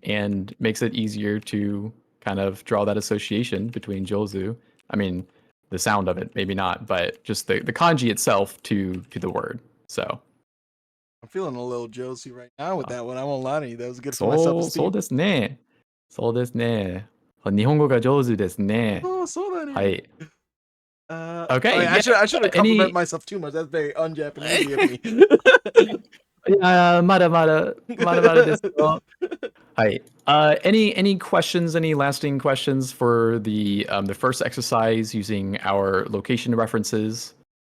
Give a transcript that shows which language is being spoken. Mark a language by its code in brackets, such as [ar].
[en] and makes it easier to kind of draw that association between Jozu. I mean, the sound of it, maybe not, but just the kanji itself to the word. So, I'm feeling a little Josie right now with that one. I won't lie to you. That was good for my self [ja] そう [en] esteem. [ja] ですね。そうですね。日本語が上手ですね。 [en] Oh, so that [ja] はい。 [en] Okay, I yeah. shouldn't compliment myself too much. That's very un-Japanese of me. [ja] まだまだですよ. [en] Hi. Any questions? Any lasting questions for the first exercise using our location references?